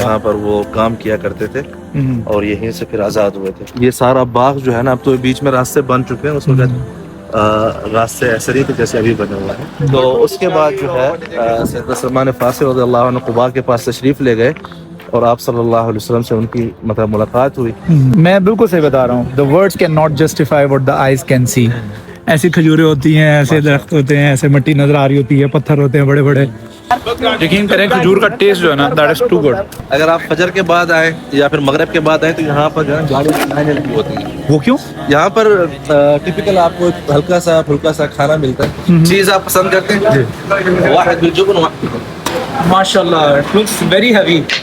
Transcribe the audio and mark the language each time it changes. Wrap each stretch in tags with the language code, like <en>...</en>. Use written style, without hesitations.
<ur>جہاں پر وہ کام کیا کرتے تھے اور یہیں سے پھر آزاد ہوئے تھے. یہ سارا باغ جو ہے نا اب تو بیچ میں راستے بن چکے ہیں, اس وقت راستے ایسے نہیں تھے جیسے ابھی بنے ہوئے ہیں. تو اس کے بعد جو ہے سیدنا سلمان فارسی رضی اللہ عنہ قباء کے پاس تشریف لے گئے اور آپ صلی اللہ علیہ وسلم سے ان کی مطلب ملاقات ہوئی. میں بالکل صحیح بتا رہا ہوں.</ur> <en>The words cannot justify what the eyes can see.</en> <ur>ایسی کھجوریں ہوتی ہیں, ایسے درخت ہوتے ہیں, ایسے مٹی نظر آ رہی ہوتی ہے, پتھر ہوتے ہیں بڑے بڑے. یقین کریں کھجور کا ٹیسٹ جو ہے نا</ur> <en>that is too good.</en> <ur>اگر آپ فجر کے بعد آئیں یا پھر مغرب کے بعد آئیں تو یہاں پر جو ہے گاڑی کی لائنیں لگی ہوتی ہیں. وہ کیوں؟ یہاں پر ٹپیکل آپ کو ہلکا سا پھلکا سا کھانا ملتا ہے. چیز آپ پسند کرتے ہیں؟</ur> <ar>واحد بالجبن واحد.</ar> <en>ماشاءاللہ, it looks very heavy.</en>